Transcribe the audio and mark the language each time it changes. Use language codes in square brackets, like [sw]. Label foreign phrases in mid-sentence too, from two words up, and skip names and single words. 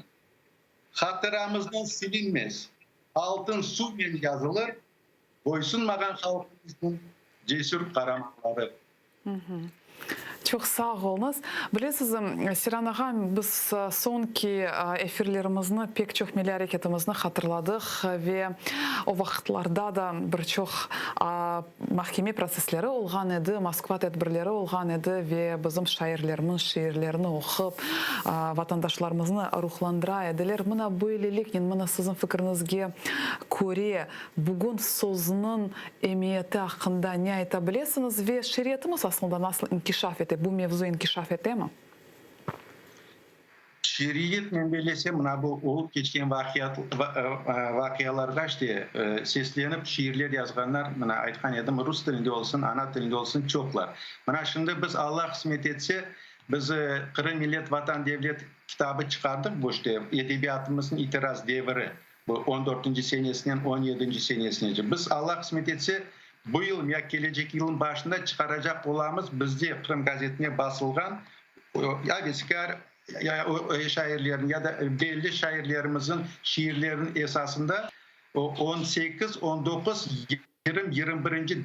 [crh] Hatıramızdan silinmez, altın suyla yazılır, boysunmagan halkımızın cesur kahramanları. Çok sağ olunuz. Bilesiz, Siran ağam, biz sonki efirlerimizni pek çok milli hareketimizni hatırladık ve o vaxtlarda da bir çok mahkeme prosesleri olgan edi, Moskva tedbirleri olgan edi ve bizim şairlerimiz şiirlerini okup vatandaşlarımızı ruhlandıra ediler. Buna böylelik, buna sizin fikrinizge göre bugün sözünün emniyeti hakkında ne aytabilirsiniz ve şeriatımız aslında nasıl inkişaf etti? Bu mevzu inkişaf etti mi? Şeriat menbelese mına bu olup geçken vakiyalarga işte seslenip şiirler yazganlar mına aytkan edim Rus dilinde olsun, ana dilinde olsun çoklar. Mına şimdi biz Allah kısmet etse biz Kırım Millet Vatan Devlet kitabı çıkardık bu işte edebiyatımızın itiraz devri. Bu 14. senesinden 17. senesine. Biz Allah kısmet etse bu yıl ya gelecek yılın başında çıkaracak olamız bizde Kırım gazetine basılgan ya Besikar ya şairlerin ya da belli şairlerimizin şiirlerinin esasında 18, 19, 20, 21.